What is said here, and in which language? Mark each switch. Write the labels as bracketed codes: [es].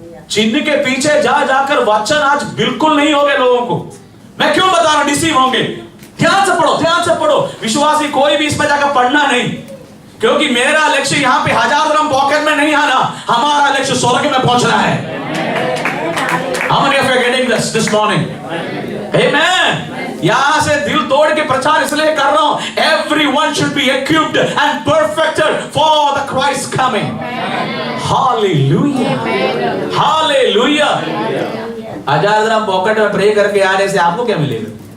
[hi] चिन्ह के पीछे जा जाकर वचन आज बिल्कुल नहीं होंगे लोगों को। मैं क्यों बता रहा हूं डिसीव होंगे? ध्यान से पढ़ो, ध्यान से पढ़ो। विश्वासी कोई भी इसमें जाकर पढ़ना नहीं, क्योंकि मेरा लक्ष्य यहां पे 1000 dirham पॉकेट में नहीं आना, हमारा लक्ष्य स्वर्ग में पहुंचना है। [en] How many of you are getting this morning? Amen. [hi] यहां से दिल तोड़ के प्रचार इसलिए कर रहा हूं, [en] everyone should be equipped and perfected for the Christ coming. Hallelujah. Hallelujah. [hi] 1000 dirham pocket में प्रे करके आने से आपको क्या मिलेगा?